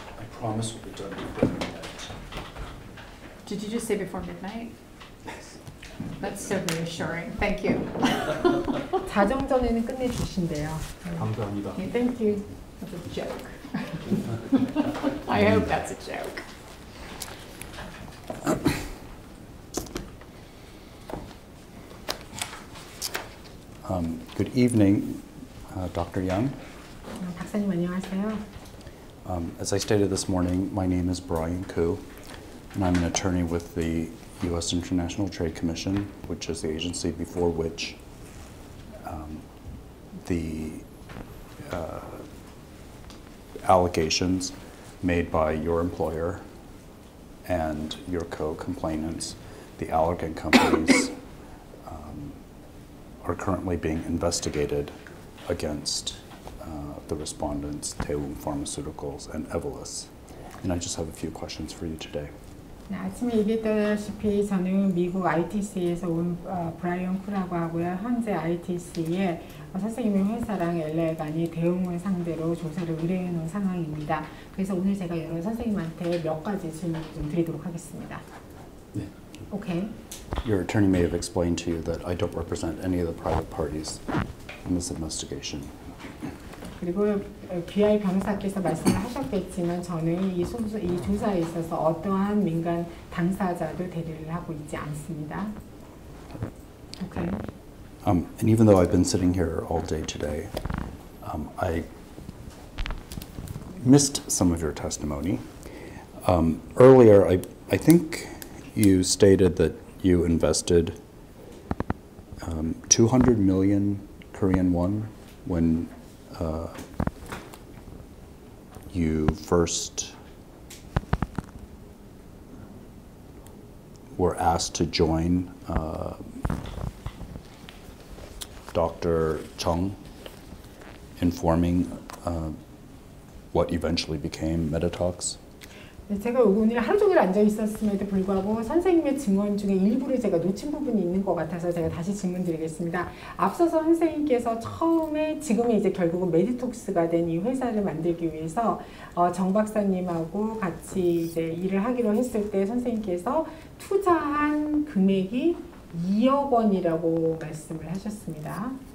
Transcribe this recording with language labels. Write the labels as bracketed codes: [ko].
[en] Promise will be done before midnight. Did you just say before midnight? That's so reassuring. Thank you. [ko] 자정 전에는 끝내주신대요. 감사합니다. [en] Okay, thank you. That's a joke. I hope that's a joke. Good evening, Dr. Young. [ko] 박사님 안녕하세요. [en] As I stated this morning, my name is Brian Koo, and I'm an attorney with the U.S. International Trade Commission, which is the agency before which the allegations made by your employer and your co-complainants, the Allergan companies, are currently being investigated against the respondents, Daewoo Pharmaceuticals and Evolus. And I just have a few questions for you today. [ko] 네, 아침에 얘기했다시피 저는 미국 ITC에서 온 브라이언 쿠라고 하고요. 현재 ITC에 선생님의 회사랑 엘레간이 대웅을 상대로 조사를 의뢰해 놓은 상황입니다. 그래서 오늘 제가 여러 선생님한테 몇 가지 질문을 좀 드리도록 하겠습니다. 네. [en] Okay. Your attorney may have explained to you that I don't represent any of the private parties in this investigation. [ko] 그리고 BI 변호사께서 말씀을 하셨겠지만 저는 이 조사에 있어서 어떠한 민간 당사자도 대리를 하고 있지 않습니다. [en] Okay. And even though I've been sitting here all day today, I missed some of your testimony. Earlier, I think you stated that you invested 200 million Korean won when you first were asked to join Dr. Chung in forming what eventually became BOTOX. [ko] 제가 오늘 하루 종일 앉아 있었음에도 불구하고 선생님의 증언 중에 일부를 제가 놓친 부분이 있는 것 같아서 제가 다시 질문 드리겠습니다. 앞서서 선생님께서 처음에 지금은 이제 결국은 메디톡스가 된 이 회사를 만들기 위해서 정 박사님하고 같이 이제 일을 하기로 했을 때 선생님께서 투자한 금액이 2억 원이라고 말씀을 하셨습니다.